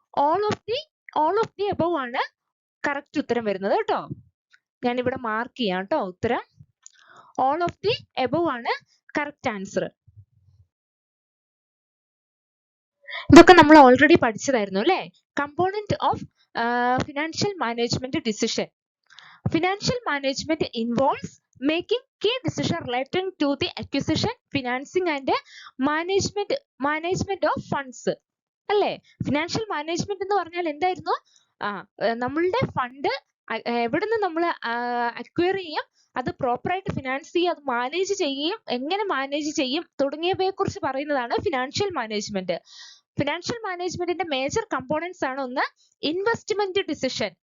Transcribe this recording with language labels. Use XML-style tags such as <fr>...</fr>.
<en>all of the above</en> <ml>ആണ് correct ഉത്തരം വരുന്നത് കേട്ടോ. ഞാൻ ഇവിടെ മാർക്ക് ചെയ്യാം കേട്ടോ. ഉത്തരം</ml> <en>all of the above</en> <ml>ആണ് കറക്റ്റ് ആൻസർ. ഇതൊക്കെ നമ്മൾ ഓൾറെഡി പഠിച്ചതായിരുന്നു അല്ലേ?</ml> <en>Component of financial management decision. Financial management involves making key decision relating to the acquisition, financing and management of funds.</en> <ml>അല്ലേ? ഫിനാൻഷ്യൽ മാനേജ്മെന്റ് എന്ന് പറഞ്ഞാൽ എന്തായിരുന്നു? നമ്മളുടെ ഫണ്ട് എവിടുന്ന് നമ്മൾ അക്വയർ ചെയ്യും, അത് പ്രോപ്പറായിട്ട് ഫിനാൻസ് ചെയ്യും, അത് മാനേജ് ചെയ്യും, എങ്ങനെ മാനേജ് ചെയ്യും തുടങ്ങിയവയെ കുറിച്ച് പറയുന്നതാണ് ഫിനാൻഷ്യൽ മാനേജ്മെന്റ്. ഫിനാൻഷ്യൽ മാനേജ്മെന്റിന്റെ മേജർ കമ്പോണൻസ് ആണ് ഒന്ന് ഇൻവെസ്റ്റ്മെന്റ് ഡിസിഷൻ.</ml>